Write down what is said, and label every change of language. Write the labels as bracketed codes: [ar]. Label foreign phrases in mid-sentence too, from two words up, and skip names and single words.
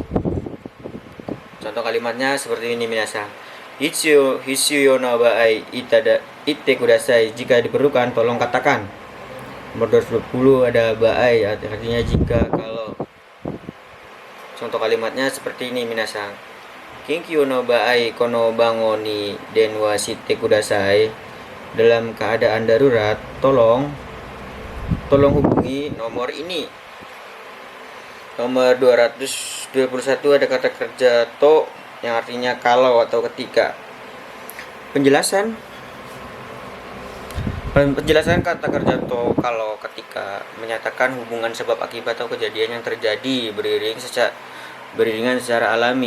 [id] Contoh kalimatnya seperti ini minasan. [ja] 必要の場合言ってください. [id] Jika diperlukan tolong katakan. Nomor 220 ada baai artinya jika kalau. Contoh kalimatnya seperti ini minasan. [ja] 緊急の場合この番号に電話してください. [id] Dalam keadaan darurat, tolong hubungi nomor ini. Nomor 221 ada kata kerja to yang artinya kalau atau ketika. Penjelasan Penjelasan kata kerja to kalau ketika menyatakan hubungan sebab akibat atau kejadian yang terjadi beriringan secara alami.